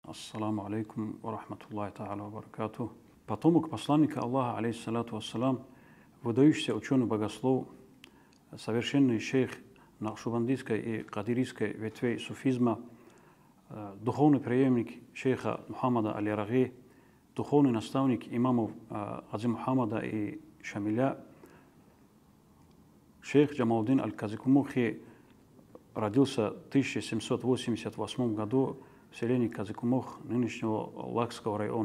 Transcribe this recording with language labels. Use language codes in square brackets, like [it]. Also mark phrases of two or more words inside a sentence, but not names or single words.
[ar] السلام عليكم ورحمة الله تعالى وبركاته. [ru] Потомок посланника Аллаха, [ar] عليه الصلاة والسلام, [ru] выдающийся ученый-богослов, совершенный шейх накшбандийской и кадирийской ветвей суфизма, духовный преемник шейха Мухаммада Али-Раги, духовный наставник имамов Хаджи Мухаммада и Шамиля, шейх Джамалдин Аль-Казикумухи родился в 1788 году в селении Казикумух нынешнего Лакского района.